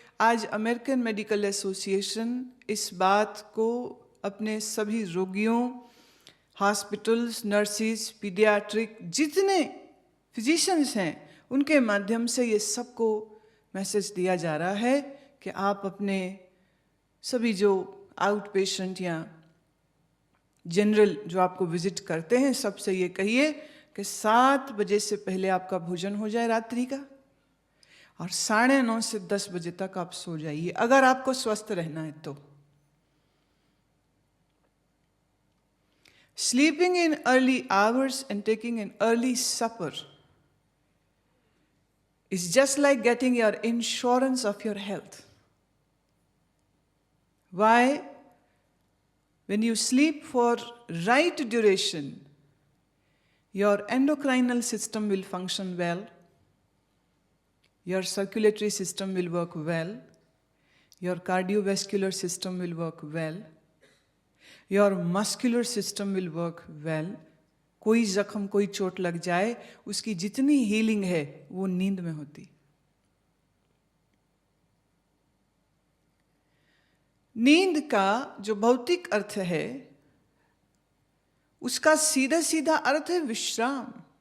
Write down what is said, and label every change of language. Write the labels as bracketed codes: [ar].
[hi] आज American medical association इस बात को अपने सभी रोगियों, हॉस्पिटल्स, नर्सिस, पीडियाट्रिक जितने फिजिशियंस हैं उनके माध्यम से ये सबको मैसेज दिया जा रहा है कि आप अपने सभी जो आउट पेशेंट या जनरल जो आपको विजिट करते हैं सबसे ये कहिए कि 7 बजे से पहले आपका भोजन हो जाए रात्रि का, और 9:30 से 10 बजे तक आप सो जाइए अगर आपको स्वस्थ रहना है तो। [en] Sleeping in early hours and taking an early supper is just like getting your insurance of your health. Why? When you sleep for right duration, your endocrinal system will function well, your circulatory system will work well, your cardiovascular system will work well, your muscular system will work well. [hi] कोई जख्म, कोई चोट लग जाए, उसकी जितनी healing है वो नींद में होती। नींद का जो भौतिक अर्थ है उसका सीधा सीधा अर्थ है विश्राम।